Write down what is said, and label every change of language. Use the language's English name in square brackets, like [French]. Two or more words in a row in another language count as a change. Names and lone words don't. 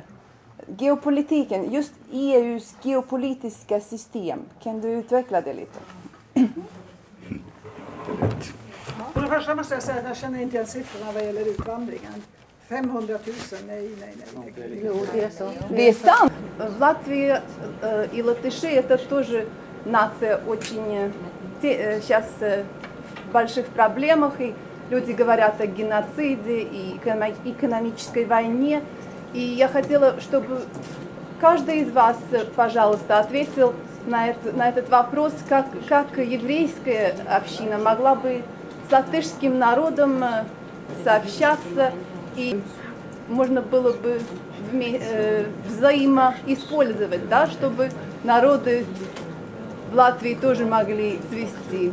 [Swedish] Geopolitiken, just EUs geopolitiska system. Kan du utveckla det lite? För det första måste jag säga att jag känner inte igen siffrorna vad gäller utvandringen. 500 000, nej. Jo, det är så. Det är sant. [Russian] Латвия и латыши это тоже нация очень сейчас в больших проблемах. И люди говорят о геноциде и экономической войне. И я хотела, чтобы каждый из вас, пожалуйста, ответил на этот вопрос, как еврейская община могла бы с латышским народом сообщаться, и можно было бы взаимоиспользовать, да, чтобы народы в Латвии тоже могли цвести.